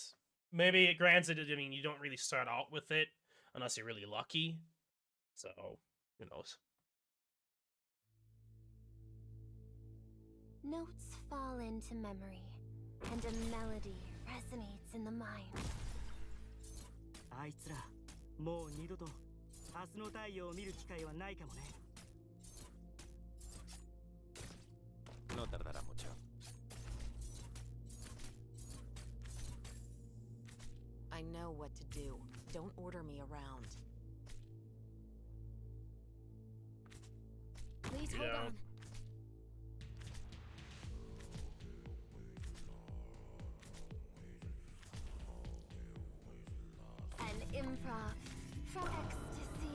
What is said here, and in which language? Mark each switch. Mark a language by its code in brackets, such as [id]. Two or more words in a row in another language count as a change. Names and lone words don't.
[en] Maybe, granted, I mean, you don't really start out with it unless you're really lucky. So, who knows? Notes fall into memory, and a melody resonates in the mind. [ja] あいつらもう二度と明日の太陽を見る機会はないかもね。 [es] No tardará mucho. [en] I know what to do. Don't order me around. Please hold Yeah. on. An improv from ecstasy.